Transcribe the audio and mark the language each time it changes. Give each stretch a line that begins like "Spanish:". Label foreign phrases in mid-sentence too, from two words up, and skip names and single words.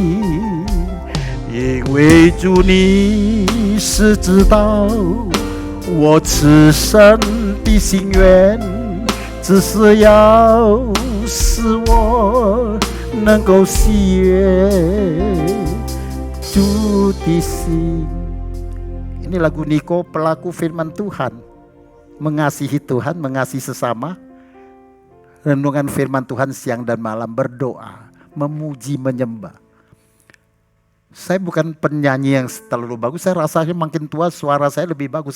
Chinese: 因为主你是知道我此生的心愿，只是要使我能够喜悦主的心。
Indonesian: Ini lagu Niko, pelaku firman Tuhan. Mengasihi Tuhan, mengasihi sesama. Renungan firman Tuhan siang dan malam, berdoa, memuji, menyembah. Saya bukan penyanyi yang terlalu bagus, saya rasanya makin tua suara saya lebih bagus.